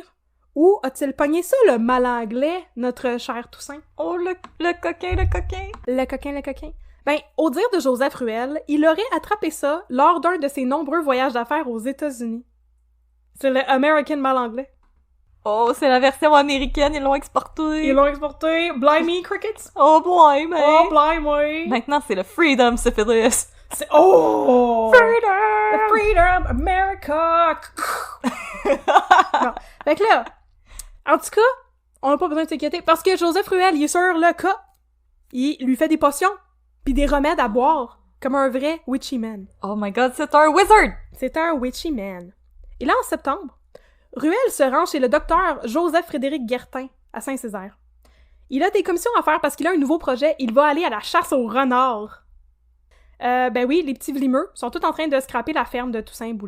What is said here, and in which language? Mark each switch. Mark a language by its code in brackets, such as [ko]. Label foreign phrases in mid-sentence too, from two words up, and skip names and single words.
[fr] Où a-t-il pogné ça, le mal anglais, notre cher Toussaint? Oh, le coquin, le coquin! Le coquin, le coquin. Ben, au dire de Joseph Ruel, il aurait attrapé ça lors d'un de ses nombreux voyages d'affaires aux États-Unis. C'est le American mal anglais. Oh, c'est la version américaine, ils l'ont exporté. Ils l'ont exporté. [en] Blimey, crickets. Oh, blimey. Oh, blimey. [fr] Maintenant, c'est le [en] freedom syphilis. [fr] C'est... Oh! [en] Freedom! The freedom, America! [fr] Non. Fait que là, en tout cas, on n'a pas besoin de s'inquiéter, parce que Joseph Ruel, il est sur le cas. Il lui fait des potions, puis des remèdes à boire, comme un vrai [en] witchy man. Oh my god, [fr] c'est un wizard! C'est un [en] witchy man. [fr] Et là, en septembre, Ruel se rend chez le docteur Joseph-Frédéric Guertin, à Saint-Césaire. Il a des commissions à faire parce qu'il a un nouveau projet, il va aller à la chasse aux renards. Ben oui, les petits vlimeux sont tous en train de scraper la ferme de Toussaint Boulet,